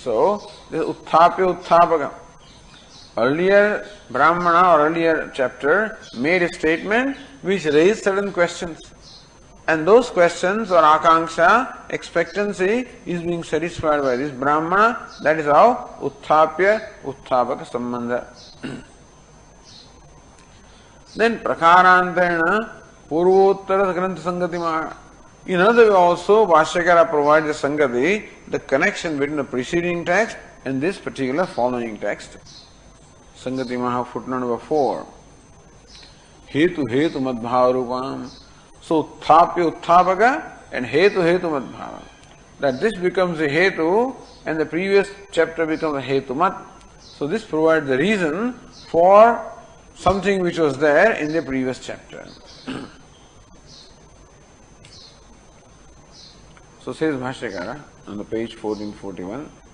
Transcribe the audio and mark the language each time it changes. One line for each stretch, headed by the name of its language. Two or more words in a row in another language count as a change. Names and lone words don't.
English: So, this
Sanskrit: Utthapya Utthapaka.
English: Earlier Brahmana or earlier chapter made a statement which raised certain questions. And those questions or akanksha, expectancy, is being satisfied by this Brahmana. That is how
Sanskrit: Utthapya Utthapaka Sambandha. Then Prakarantarena Purvottara Grantha Sangati Maha.
English: In another way also, Bhashyakara provides the Sangati, the connection between the preceding text and this particular following text.
Sanskrit: Sangati Maha,
English: footnote number 4.
Sanskrit: Hetu Hetu Madbhava Rupam.
English: So
Sanskrit: Utthapya Utthapaka
English: and
Sanskrit: Hetu Hetu Madbhava.
English: That this becomes a Hetu and the previous chapter becomes a
Sanskrit: Hetu Mat.
English: So this provides the reason for something which was there in the previous chapter. So says Bhashyakara on the page 1441.